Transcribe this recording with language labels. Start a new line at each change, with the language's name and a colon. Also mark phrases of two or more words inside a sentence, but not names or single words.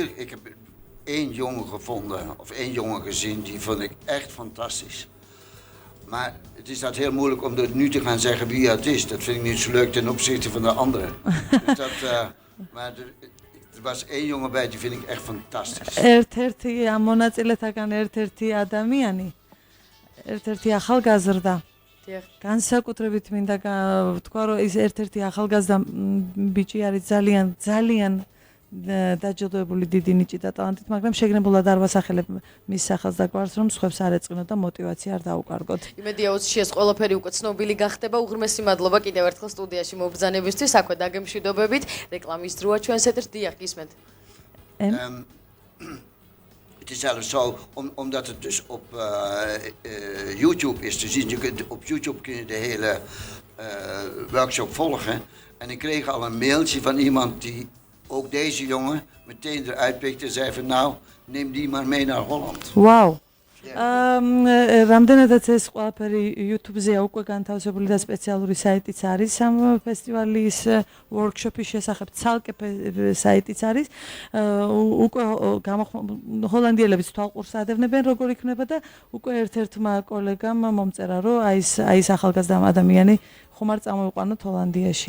Dutch: Ik heb 1 jongen gevonden, of 1 jongen gezien, die vond ik echt fantastisch. Maar het is dat heel moeilijk om nu te gaan zeggen wie het is. Dat vind ik niet zo leuk ten opzichte van de anderen. Maar er was 1 jongen bij, die vind ik echt fantastisch.
Georgian: ერთ-ერთი ამ მონაწილეთაგან ერთ-ერთი ადამიანი, ერთ-ერთი ახალგაზრდა. განსაკუთრებით მინდა ვთქვა, რომ ის ერთ-ერთი ახალგაზრდა ბიჭი არის ძალიან დაჯილდოებული დიდი ნიჭით და ტალანტით, მაგრამ შეგნებულად არ ვასახელებ მის სახელს და გვარს, რომ სხვებს არ ეწყინოთ და мотиваცია არ დაუკარგოთ. იმედია უცში ეს ყველაფერი უკვე ცნობილი გახდება. უღრმესი მადლობა კიდევ ერთხელ სტუდიაში მობრძანებისთვის. აქვე დაგემშვიდობებით. რეკლამის დროა ჩვენს ეთერში. დიახ, გისმენთ.
Dutch: Het is zelfs zo, omdat het dus op YouTube is te zien. Op YouTube kun je de hele workshop volgen. En ik kreeg al een mailtje van iemand die ook deze jongen meteen eruit pikte en zei van nou, neem die maar mee naar Holland.
Georgian: Wow. რამდენადაც ეს ყველაფერი YouTube-ზეა უკვე განთავსებული და სპეციალური საიტიც არის ამ ფესტივალის workshop-ის შესახებ, ცალკე საიტიც არის. უკვე ჰოლანდიელებიც თვალყურს ადევნებენ როგორ იქნება და უკვე ერთ-ერთმა კოლეგამ მომწერა, რომ აი ეს ახალგაზრდა ადამიანი ხომ არ წამოიყვანოთ ჰოლანდიაში.